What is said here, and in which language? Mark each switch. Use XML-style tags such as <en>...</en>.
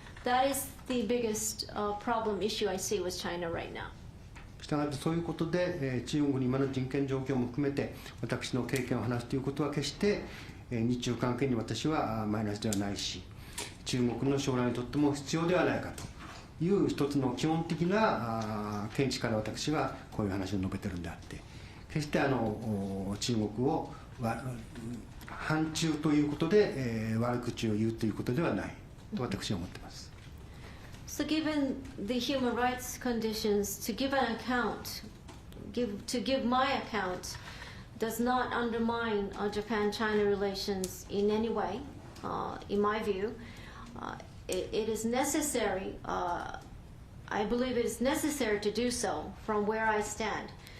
<en>That is the biggest problem issue I see with China right now.</en> <ja>したがってそういうことで、中国に今の人権状況も含めて私の経験を話すということは決して、日中関係に私はマイナスではないし、中国の将来にとっても必要ではないかという一つの基本的な見地から私はこういう話を述べてるんであって、決して中国を反中ということで、悪口を言うということではないと私は思っています。</ja> <en>So given the human rights conditions, to give an account, to give my account, does not undermine Japan-China relations in any way, in my view. It is necessary, I believe it is necessary to do so from where I stand.</en>